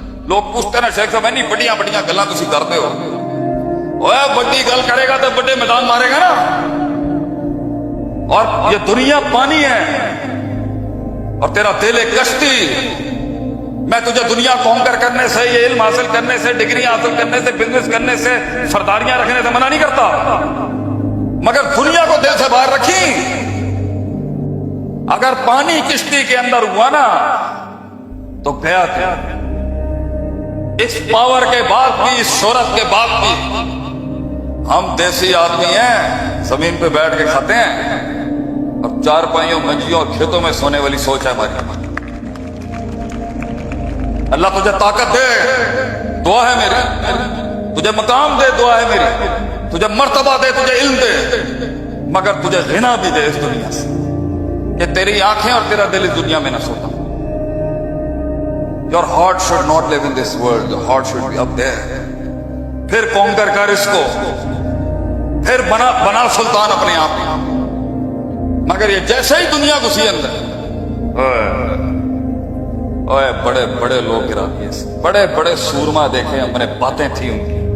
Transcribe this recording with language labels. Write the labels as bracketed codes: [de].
[ur] لوگ پوچھتے نا شیخ صاحب نہیں بڑیاں بڑیاں گلاں تسی کرتے ہو, اوے بڑی گل کرے گا تو بڑے میدان مارے گا نا. اور یہ دنیا پانی ہے اور تیرا دل ایک کشتی. میں تجھے دنیا کونکر کرنے سے, یہ علم حاصل کرنے سے, ڈگریاں حاصل کرنے سے, بزنس کرنے سے, سرداریاں رکھنے سے منع نہیں کرتا, مگر دنیا کو دل سے باہر رکھی. اگر پانی کشتی کے اندر ہوا نا تو گیا تھا. اس پاور کے بعد بھی, اس شہرت کے بعد بھی ہم دیسی آدمی ہیں, زمین پہ بیٹھ کے کھاتے ہیں اور چارپائیوں, منجیوں اور کھیتوں میں سونے والی سوچ ہے ہماری. اللہ تجھے طاقت دے, دعا ہے میری. تجھے مقام دے, دعا ہے میری. تجھے مرتبہ دے, تجھے علم دے, مگر تجھے غنا بھی دے اس دنیا سے کہ تیری آنکھیں اور تیرا دل اس دنیا میں نہ سوتا. [en] Your heart should not live in this world. Your heart should be up there. [ur] پھر کونکر کر اس کو, پھر بنا سلطان اپنے آپ میں. مگر یہ جیسے ہی دنیا گھسی اندر, اوے بڑے بڑے لوگ گرا دیے, بڑے بڑے سورما دیکھے ہم نے, باتیں تھی ان کی.